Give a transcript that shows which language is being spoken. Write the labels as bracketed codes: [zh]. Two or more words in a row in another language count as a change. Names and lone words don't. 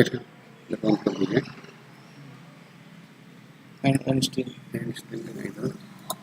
[or] ବନ୍ଦ କରିଦେଲେ। [en] and still [hi] नहीं तो